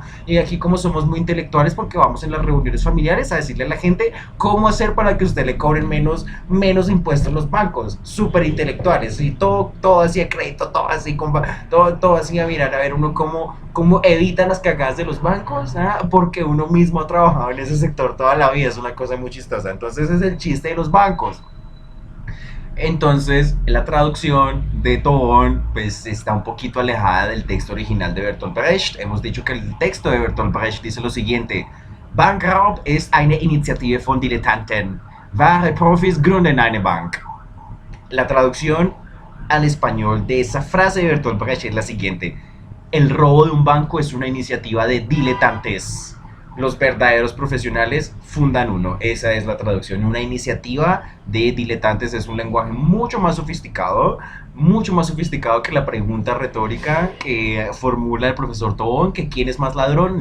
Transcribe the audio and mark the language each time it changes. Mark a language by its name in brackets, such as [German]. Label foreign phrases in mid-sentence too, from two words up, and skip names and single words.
[Spanish] y aquí como somos muy intelectuales porque vamos en las reuniones familiares a decirle a la gente cómo hacer para que usted le cobren menos impuestos a los bancos, súper intelectuales, y todo así a crédito, todo así, todo así a mirar, a ver uno cómo evita las cagadas de los bancos, porque uno mismo ha trabajado en ese sector toda la vida, es una cosa muy chistosa, entonces es el chiste de los bancos. Entonces, la traducción de Tobón pues está un poquito alejada del texto original de Bertolt Brecht. Hemos dicho que el texto de Bertolt Brecht dice lo siguiente: [German] Bankraub ist eine Initiative von Dilettanten. Wahre Profis gründen eine Bank. [Spanish] La traducción al español de esa frase de Bertolt Brecht es la siguiente: el robo de un banco es una iniciativa de diletantes. Los verdaderos profesionales fundan uno. Esa es la traducción. Una iniciativa de diletantes es un lenguaje mucho más sofisticado que la pregunta retórica que formula el profesor Tobón, que quién es más ladrón.